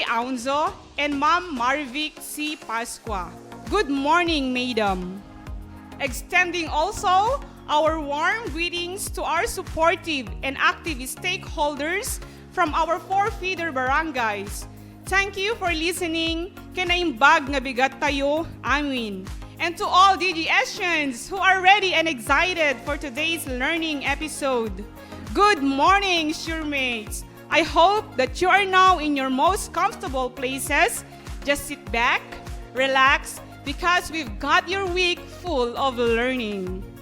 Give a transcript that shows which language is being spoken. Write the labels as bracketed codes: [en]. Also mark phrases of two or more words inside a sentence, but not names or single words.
[en] Aunzo and Ma'am Marvic C. Pasqua. Good morning, madam. Extending also our warm greetings to our supportive and active stakeholders from our four feeder barangays. Thank you for listening. [ilo] Kinaimbag nga bigat tayo, amin. [en] And to all DGSians who are ready and excited for today's learning episode. Good morning, suremates. I hope that you are now in your most comfortable places. Just sit back, relax, because we've got your week full of learning.